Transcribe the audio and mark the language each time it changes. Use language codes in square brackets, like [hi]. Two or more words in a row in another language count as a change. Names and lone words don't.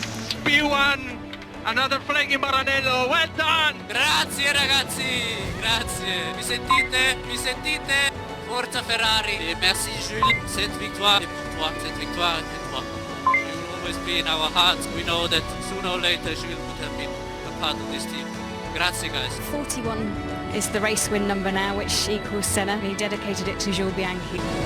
[en] P1! Another flag in Maranello, well done! [it] Grazie ragazzi, grazie. Mi sentite? Mi sentite? Forza Ferrari. [fr] Et merci Jules. Cette victoire est pour toi. Cette victoire est pour toi. [en] You will always be in our hearts. We know that sooner or later Jules would have been a part of this team. [it] Grazie guys. [en] 41 is the race win number now, which equals Senna. He dedicated it to Jules Bianchi.